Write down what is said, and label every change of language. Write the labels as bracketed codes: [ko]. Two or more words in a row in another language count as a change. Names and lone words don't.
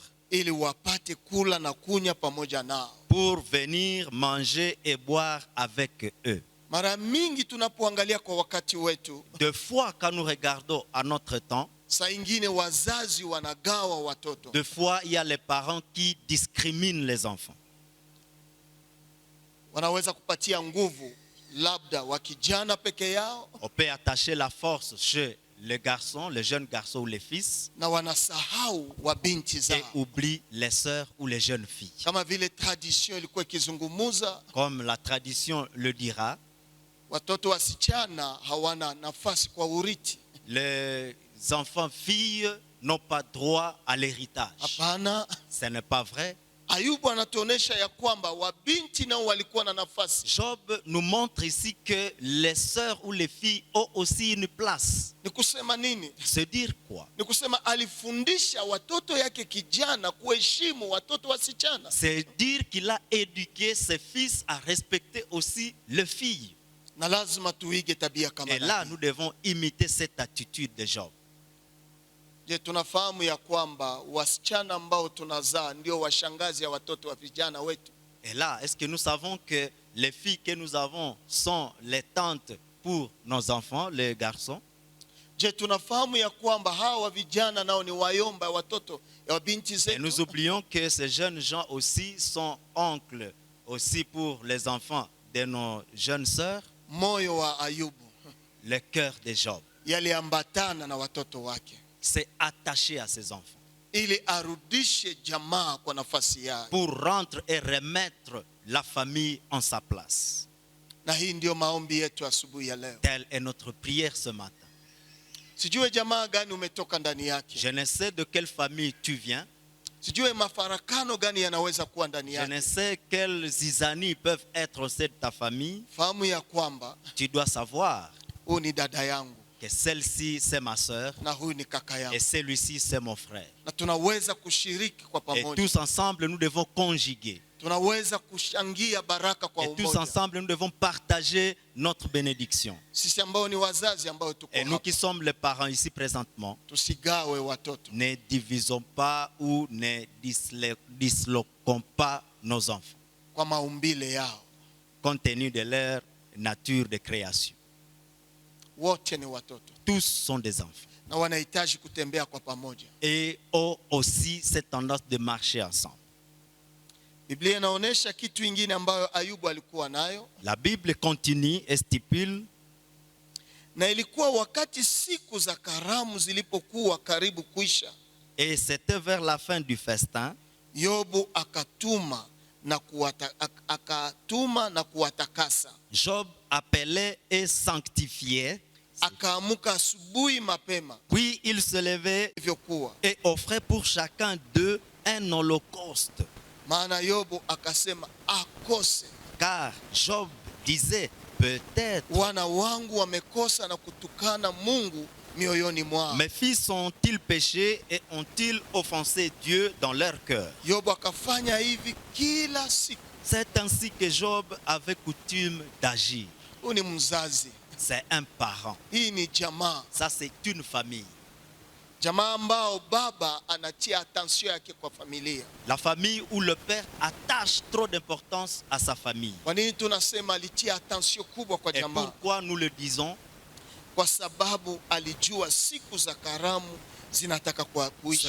[sw] ili wapate kula na kunywa pamoja nao. [fr] pour venir manger et boire avec eux. [sw] Mara mingi tunapoangalia kwa wakati wetu, [fr] Deux fois, quand nous regardons à notre temps, [sw] saa ingine wazazi wanagawa watoto. [fr] deux fois, il y a les parents qui discriminent les enfants. [sw] Wanaweza kupatia nguvu labda wa kijana peke yao, [fr] On peut attacher la force chez les garçons, les jeunes garçons ou les fils, [sw] na wanasahau wa binti [fr] et [sw] zao. [fr] oublient les sœurs ou les jeunes filles. [sw] Kama vile tradition ilikuwa ikizungumuza, [fr] Comme la tradition le dira, [sw] watoto wasichana hawana nafasi kwa urithi. [fr] les enfants filles n'ont pas droit à l'héritage. [sw] Hapana, [fr] Ce n'est pas vrai. [sw] Ayubu anatuonesha ya kwamba wabinti nao walikuwa na nafasi. [fr] Job nous montre ici que les sœurs ou les filles ont aussi une place. [sw] Ni kusema nini? [fr] Se dire quoi? [sw] Ni kusema alifundisha watoto yake kijana kuheshimu watoto wasichana. [fr] C'est dire qu'il a éduqué ses fils à respecter aussi les filles. [sw] Na lazima tuige tabia kama [fr] Et là, [sw] hii. [fr] nous devons imiter cette attitude de Job. [sw] Je, tunafahamu ya kwamba wasichana ambao tunazaa ndio washangazi ya watoto wa vijana wetu? [fr] Et là, est-ce que nous savons que les filles que nous avons sont les tantes pour nos enfants, les garçons? [sw] Je, tunafahamu ya kwamba hawa vijana nao ni wayomba watoto ya binti [fr] Et nous [sw] zetu? [fr] oublions que ces jeunes gens aussi sont oncles aussi pour les enfants de nos jeunes sœurs. [sw] Moyo wa Ayubu [fr] Le cœur de Job [sw] yaliambatana na watoto wake [fr] s'est attaché à ses enfants [sw] ili arudishe jamaa kwa nafasi yake. [fr] pour rendre et remettre la famille en sa place. [sw] Na hii ndio maombi yetu asubuhi ya leo. [fr] Telle est notre prière ce matin. [sw] Sijue jamaa gani umetoka ndani yake. [fr] Je ne sais de quelle famille tu viens. [sw] Sijue mafarakano gani yanaweza kuwa ndani [fr] Je ne [sw] yake. [fr] sais quelles zizanies peuvent être au sein de ta famille. [sw] Fahamu ya kwamba [fr] Tu dois savoir [sw] huyu ni dada yangu [fr] que celle-ci, c'est ma sœur [sw] na huyu ni kaka [fr] et [sw] yangu, [fr] celui-ci, c'est mon frère. [sw] na tunaweza kushiriki kwa [fr] Et [sw] pamoja. [fr] tous ensemble, nous devons conjuguer. [sw] Tunaweza kushangia baraka kwa [fr] Et tous [sw] umoja. [fr] ensemble, nous devons partager notre bénédiction. [sw] Sisi ambao ni wazazi ambao tuko [fr] Et nous [sw] hapa, [fr] qui sommes les parents ici présentement, [sw] tusigawe watoto. [fr] ne divisons pas ou ne disloquons pas nos enfants, [sw] Kwa maumbile yao [fr] compte tenu de leur nature de création. [sw] wote ni watoto [fr] Tous sont des enfants [sw] na wanahitaji kutembea kwa pamoja. [fr] et ont aussi cette tendance de marcher ensemble. [sw] Biblia inaonyesha kitu ingine ambayo Ayubu alikuwa nayo, [fr] La Bible continue et stipule, [sw] na ilikuwa wakati siku za karamu zilipokuwa karibu kuisha, [fr] et c'était vers la fin du festin, [sw] Yobu akatuma na kuwatakasa. [fr] Job appelait et sanctifiait, [sw] Akaamuka asubuhi mapema [fr] puis il se levait [sw] ilivyokuwa, [fr] et offrait pour chacun d'eux un holocauste. [sw] maana Yobu akasema akose, [fr] Car Job disait, peut-être [sw] wana wangu wamekosa na kutukana Mungu mioyoni mwao. [fr] mes fils ont-ils péché et ont-ils offensé Dieu dans leur cœur? [sw] Yobu akafanya hivi kila siku. [fr] C'est ainsi que Job avait coutume d'agir. [sw] Huyu ni mzazi, [fr] C'est un parent. [sw] hii ni jamaa, [fr] Ça, c'est une famille. [sw] jamaa ambao baba anatia attention yake kwa familia. [fr] La famille où le père attache trop d'importance à sa famille. [sw] Kwa nini tunasema alitia attention kubwa kwa [fr] Et [sw] jamaa? [fr] pourquoi nous le disons? [sw] Kwa sababu alijua siku za karamu zinataka kuisha.